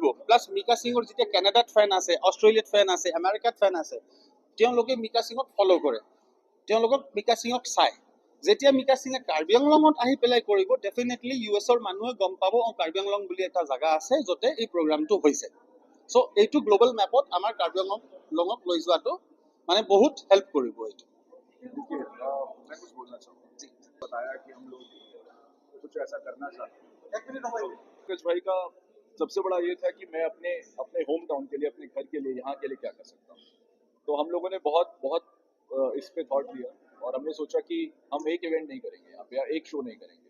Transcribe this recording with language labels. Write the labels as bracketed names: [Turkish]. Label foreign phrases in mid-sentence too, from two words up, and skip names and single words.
[Assamese] প্লাছ মিকা সিঙৰ যেতিয়া কেনেডাত ফেন আছে, অষ্ট্ৰেলিয়াত ফেন আছে, আমেৰিকাত ফেন আছে, তেওঁলোকে মিকা সিঙক ফ'ল' কৰে, তেওঁলোকক মিকা সিঙক চায়। যেতিয়া মিকা সিঙে কাৰ্বি আংলঙত আহি পেলাই কৰিব, ডেফিনেটলি US-ৰ মানুহে গম পাব কাৰ্বি আংলং বুলি এটা জেগা আছে য'তে এই প্ৰগ্ৰামটো হৈছে। চ' এইটো [English] global map [Assamese] আমাৰ কাৰ্বি আংলঙক লৈ যোৱাটো মানে বহুত হেল্প কৰিব। এইটো [Hindi] मैं कुछ बोलना चाहूँगा। बताया कि हम लोग कुछ ऐसा करना चाहते हैं। पंकज भाई का सबसे बड़ा ये था कि मैं अपने अपने [English] home town [Hindi] के लिए, अपने घर के लिए, यहाँ के लिए क्या कर सकता हूँ। तो हम लोगों ने बहुत बहुत इस पे थॉट दिया, और हमने सोचा कि हम एक इवेंट नहीं करेंगे यहाँ पे, या एक शो नहीं करेंगे।